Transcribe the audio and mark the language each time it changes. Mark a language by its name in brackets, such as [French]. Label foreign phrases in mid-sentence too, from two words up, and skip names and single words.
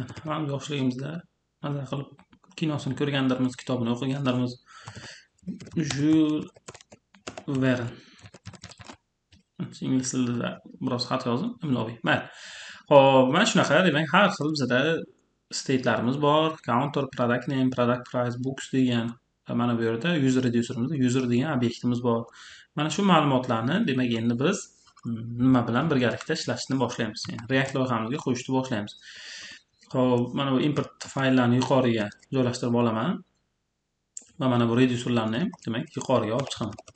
[Uzbek] Hamma yoshligimizda maza qilib kinosini ko'rgandirmiz, kitobini o'qigandirmiz. Jules Verne. Ingliz tilida biroz xat yozdim, imloviy. Mayli. Xo'p, mana shunaqa, demak, har xil bizda state'larimiz bor. Counter, [English] product name, product price, [Uzbek] books degan. Mana bu yerda user reducer'imizda user degan obyektimiz bor. Mana shu ma'lumotlarni, demak, endi biz nima bilan birgalikda ishlashni boshlaymiz. Ya'ni React loyihamizga qo'shishni boshlaymiz. Xo'p, mana bu import fayllarni yuqoriga joylashtirib olaman. Va mana bu reducerlarni ham, demak, yuqoriga olib chiqaman.